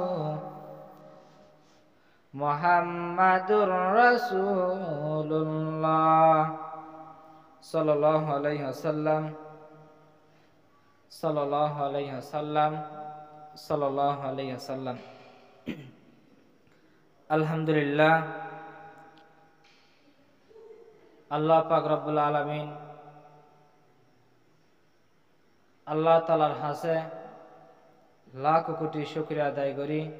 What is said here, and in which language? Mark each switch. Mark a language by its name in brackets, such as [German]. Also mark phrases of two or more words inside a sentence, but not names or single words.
[Arabic] محمد رسول اللہ صلی اللہ علیہ وسلم صلی اللہ علیہ وسلم صلی اللہ علیہ وسلم [Bangla] আলহামদুলিল্লাহ আল্লাহ পাক [Arabic] رب العالمين [Bangla] আল্লাহ তাআলার হাসে লাখ কোটি শুকরিয়া আদায় করি